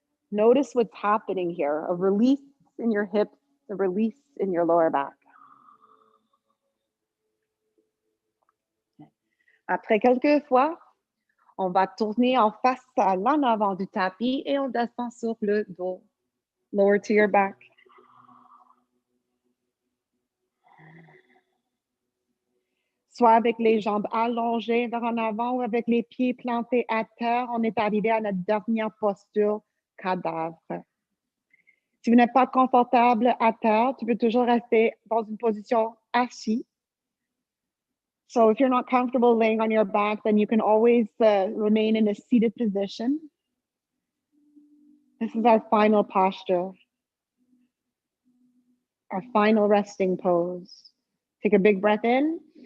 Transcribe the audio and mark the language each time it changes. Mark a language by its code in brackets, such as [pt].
[en] Notice what's happening here. A release in your hips, a release in your lower back. [fr] Après quelques fois, on va tourner en face à l'en avant du tapis et on descend sur le dos. [en] Lower to your back. [fr] Soit avec les jambes allongées vers en avant ou avec les pieds plantés à terre, on est arrivé à notre dernière posture, cadavre. Si vous n'êtes pas confortable à terre, tu peux toujours rester dans une position assise. [en] So if you're not comfortable laying on your back, then you can always remain in a seated position. This is our final posture, our final resting pose. Take a big breath in.